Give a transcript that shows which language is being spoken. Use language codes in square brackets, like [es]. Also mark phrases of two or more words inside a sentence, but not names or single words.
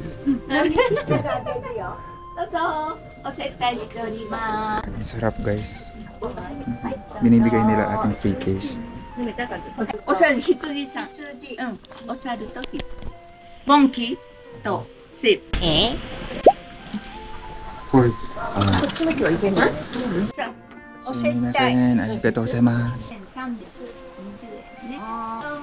[ja] どうぞお接待しております。 [tl] Masarap guys. Binibigay nila ating [en] free taste. [ja] お猿羊さん。お猿と羊。モンキーとスープ。 Pork. こっちの木はいけない。お接待。ありがとうございます. 320円ね。どうも。